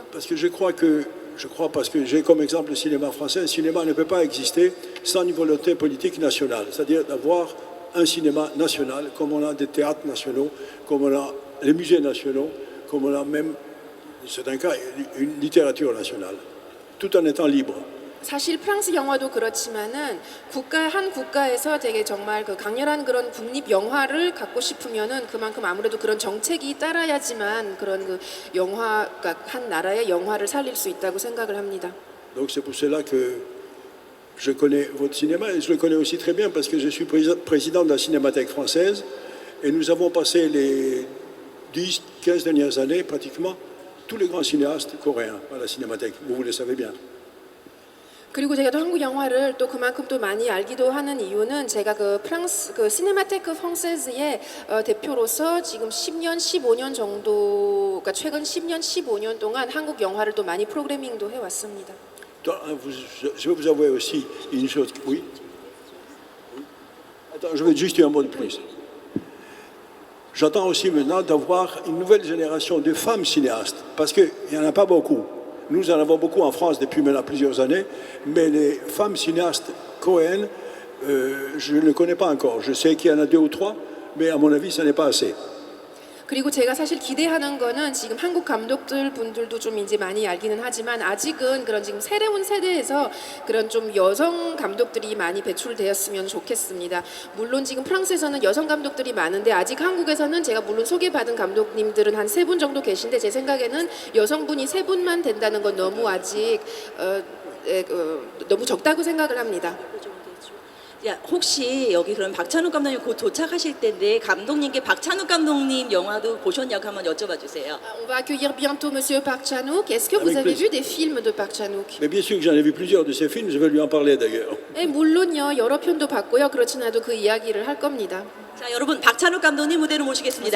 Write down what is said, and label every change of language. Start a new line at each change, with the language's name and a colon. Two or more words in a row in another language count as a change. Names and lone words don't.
French: Parce que parce que j'ai comme exemple le cinéma français, le cinéma ne peut pas exister sans une volonté politique nationale, c'est-à-dire d'avoir un cinéma national, comme on a des théâtres nationaux, comme on a les musées nationaux, comme on a même, c'est un cas, une littérature nationale, tout en étant libre.
Korean: 사실 프랑스 영화도 그렇지만은 한 국가에서 되게 정말 그 강렬한 그런 국립 영화를 갖고 싶으면은 그만큼 아무래도 그런 정책이 따라야지만 그런 그 영화가 한 나라의 영화를 살릴 수 있다고 생각을 합니다.
French: Donc c'est pour cela que je connais votre cinéma et je le connais aussi très bien parce que je suis président de la Cinémathèque française et nous avons passé les 10-15 dernières années pratiquement tous les grands cinéastes coréens à la Cinémathèque, vous le savez bien.
Korean: 그리고 제가 또 한국 영화를 또 그만큼 또 많이 알기도 하는 이유는 제가 그 프랑스 그 시네마테크 프랑세즈의 대표로서 지금 10년, 15년 정도, 그러니까 최근 10년, 15년 동안 한국 영화를 또 많이 프로그래밍도 해왔습니다.
French: Je vais vous avouer aussi une chose. Oui. Attends, je veux juste dire un mot de plus. J'attends aussi maintenant d'avoir une nouvelle génération de femmes cinéastes, parce qu'il n'y en a pas beaucoup. Nous en avons beaucoup en France depuis maintenant plusieurs années, mais les femmes cinéastes coréennes, je ne les connais pas encore. Je sais qu'il y en a 2 ou 3, mais à mon avis, ce n'est pas assez.
Korean: 그리고 제가 사실 기대하는 거는 지금 한국 감독들 분들도 좀 이제 많이 알기는 하지만 아직은 그런 지금 새로운 세대에서 그런 좀 여성 감독들이 많이 배출되었으면 좋겠습니다. 물론 지금 프랑스에서는 여성 감독들이 많은데 아직 한국에서는 제가 물론 소개받은 감독님들은 한 3분 정도 계신데 제 생각에는 여성분이 3분만 된다는 건 너무 아직 너무 적다고 생각을 합니다. 야, 혹시 여기 그럼 박찬욱 감독님 곧 도착하실 텐데 감독님께 박찬욱 감독님 영화도 보셨냐고 한번 여쭤봐 주세요.
French: On va accueillir bientôt Monsieur Park Chan-wook. Est-ce que vous avez vu des films de Park Chan-wook? Mais bien sûr que j'en ai vu plusieurs de ces films, je vais lui en parler d'ailleurs.
Korean: 네, 물론요. 여러 편도 봤고요. 그렇진 않아도 그 이야기를 할 겁니다. 자, 여러분 박찬욱 감독님 무대로 Monsieur 모시겠습니다.